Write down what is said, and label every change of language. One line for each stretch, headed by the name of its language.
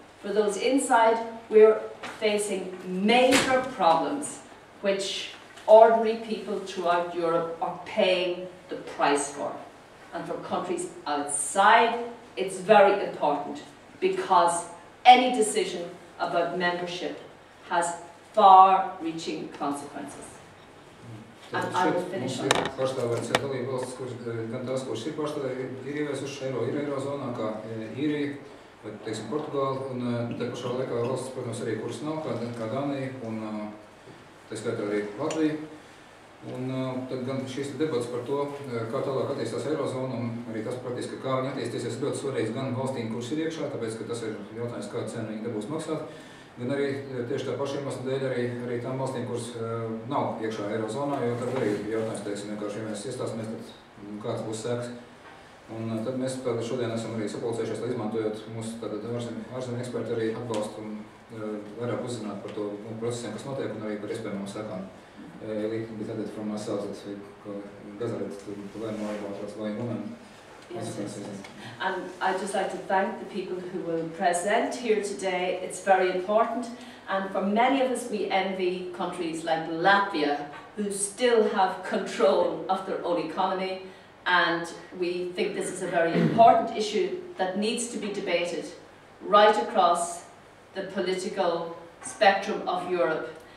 English: For those inside, we're facing major problems which ordinary people throughout Europe are paying the price for. And for countries outside, it's very important because any decision about membership has far-reaching consequences. And I will finish on that.
Latvian: Pārstāvēts dalību valstis, gan tās, kuras ir pārstāvētas, ir ieviesušas eiro, ir eirozonā, kā Īrija, vai, teiksim, Portugāla, un te pašā laikā valstis, protams, arī kuras nav, kā Dānija, un tā skaitā arī Latvija. Un tad gan šīs debats par to, kā tālāk attīstās eirozona, un arī tas praktiski, kā viņi attīstīsies, ļoti svarīgs gan valstīm, kuras ir iekšā, tāpēc, ka tas ir jautājums, kādu cenu viņi dabūs maksāt, gan arī tieši tā pašiem iemeslu dēļ arī tām valstīm, kuras nav iekšā eirozonā, jo tad arī jautājums, teiksim, vienkārši, ja mēs iestāsimies, tad kāds būs seks. Un tad mēs šodien esam arī sapulcējušies, lai izmantojot mūsu ārzemju eksperti arī atbalstu un vairāk uzzināt par to procesiem, kas notiek, un arī par iespējamām sekām.
English: A little bit added from myself that we gathered to learn more about what's going on. Yes. And I'd just like to thank the people who will present here today. It's very important, and for many of us we envy countries like Latvia who still have control of their own economy, and we think this is a very important issue that needs to be debated right across the political spectrum of Europe.